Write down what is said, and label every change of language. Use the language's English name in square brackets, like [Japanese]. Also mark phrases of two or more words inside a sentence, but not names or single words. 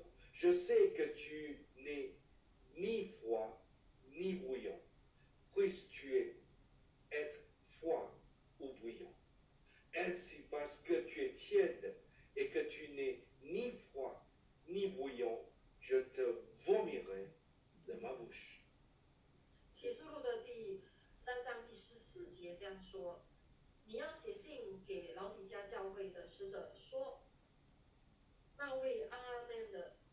[French] Je sais que tu n'es ni froid ni bouillant. Puisses-tu être froid ou bouillant. Ainsi, parce que tu es tiède et que tu n'es ni froid ni bouillant, je te vomirai de ma bouche. [Chinese] 启示录的第3章第14节这样说：你要写信给老底嘉教会的使者说，那位阿门的